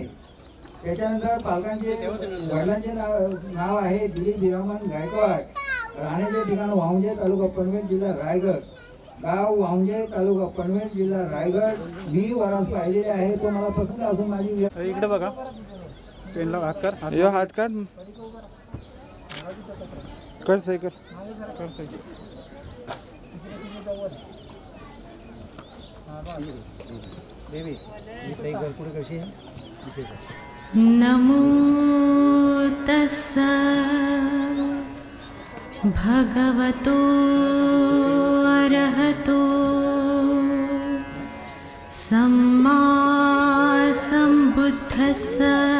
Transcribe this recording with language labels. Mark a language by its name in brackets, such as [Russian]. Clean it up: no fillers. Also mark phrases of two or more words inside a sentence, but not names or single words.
[Marathi] त्याच्यानंतर पालकांचे वडिलांचे नाव आहे दिलीप बिरामन गायकवाड. राहण्याचे ठिकाण वावंजे तालुका पनवेल जिल्हा रायगड. गाव वावंजे तालुका पनवेल जिल्हा रायगड. मी वरास पाहिलेले आहे. तो मला पसंत असून माझी इकडे बघा पेनला हात कर. यो हात काढ. कर सही कर. [Pali] नमो तस्सा भगवतो अरहतो सम्मा सम्बुद्धस्सा.